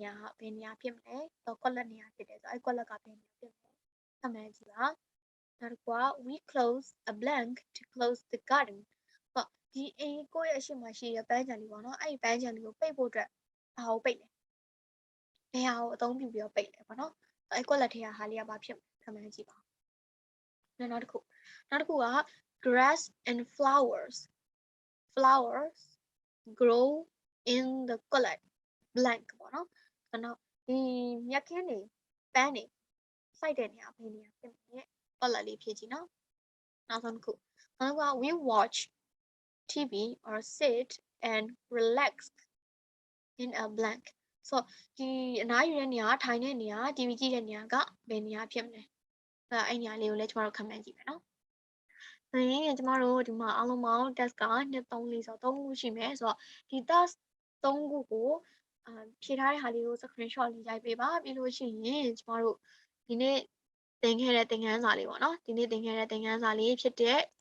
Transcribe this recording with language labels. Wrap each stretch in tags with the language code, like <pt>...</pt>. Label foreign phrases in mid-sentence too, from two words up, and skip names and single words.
<my>ရာကဘယ်နေရာဖြစ်မလဲဆိုတော့ကွက်လက်နေရာဖြစ်တယ်ဆိုတော့အဲ့ကွက်လက်ကဘယ်နေရာဖြစ်မလဲခန့်မှန်းကြည့်ပါနောက်တစ်ခုက</my> <en>we close a blank to close the garden</en> <my>ဆိုတော့ဒီအိမ်ကိုယ့်ရဲ့အရှိမရှိတဲ့ပန်းခြံလေးပေါ့နော်အဲ့ဒီပန်းခြံလေးကိုပိတ်ဖို့အတွက်ဘာကိုပိတ်လဲဘယ်ဟာကိုအသုံးပြုပြီးတော့ပိတ်လဲပေါ့နော်အဲ့ကွက်လက်ထဲကဟာလေးကဘာဖြစ်ခန့်မှန်းကြည့်ပါနောက်တစ်ခုက</my> <en>grass and flowers grow in the blank</en> <my>ပေါ့နော်အဲ့တော့ဒီမြက်ခင်းတွေပန်းတွေစိုက်တဲ့နေရာဘယ်နေရာဖြစ်မလဲကွက်လက်လေးဖြည့်ကြည့်နော်နောက်ဆုံးတစ် ခုက</my> <en>we watch TV or sit and relax in a blank</en> <my>ဆိုဒီအနားယူတဲ့နေရာထိုင်တဲ့နေရာ TV ကြည့် တဲ့နေရာကဘယ်နေရာဖြစ်မလဲအဲ့နေရာလေးကိုလည်းကျမတို့ခန့်မှန်းကြည့်မယ်နော်ကျမတို့ဒီမှာအားလုံးပေါင်း task က2 3 4ဆိုတော့3ခုရှိမယ်ဆိုတော့ဒီ task 3ခုကိုဖြေထားတဲ့ဟာလေးကို screenshot လေးရိုက်ပေးပါပြီးလို့ရှိရင်ကျမတို့ဒီနေ့သင်ခဲ့တဲ့သင်ခန်းစာလေးပေါ့နော်ဒီနေ့သင်ခဲ့တဲ့သင်ခန်းစာလေးဖြစ်တဲ့</my>